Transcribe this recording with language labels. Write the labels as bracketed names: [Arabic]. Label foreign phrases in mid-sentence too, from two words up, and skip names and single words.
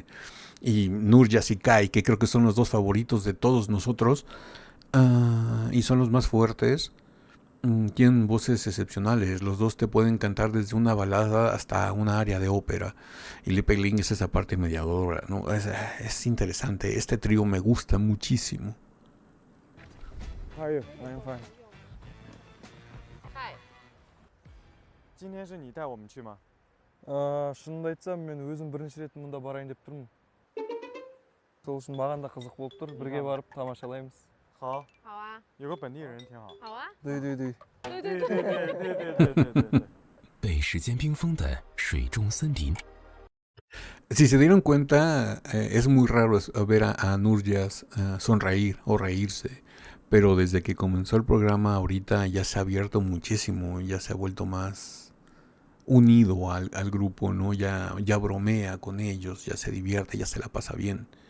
[Spanish] Y Nurjas y Kai, que creo que son los dos favoritos de todos nosotros, y son los más fuertes, tienen voces excepcionales. Los dos te pueden cantar desde una balada hasta una área de ópera. Y Lee Pei-ling es esa parte mediadora, ¿no? Es interesante. Este trío me gusta muchísimo. [English] How are you? I'm fine. Hi. [Chinese] 今天是你带我们去吗？ [Kazakh] шынымды айтсам мен өзім бірінші рет мұнда барайын деп тұрмын. Сол үшін маған да қызық болып тұр. Бірге барып тамашалаймыз. [Chinese] 好。好啊。有个本地人挺好。好啊。对对对。对对对对。被时间冰封的水中森林。 [Spanish] Si se dieron cuenta, es muy raro ver a Nurjas sonreír o reírse. Pero desde que comenzó el programa ahorita ya se ha abierto muchísimo, ya se ha vuelto más unido al grupo, ¿no? Ya bromea con ellos, ya se divierte, ya se la pasa bien.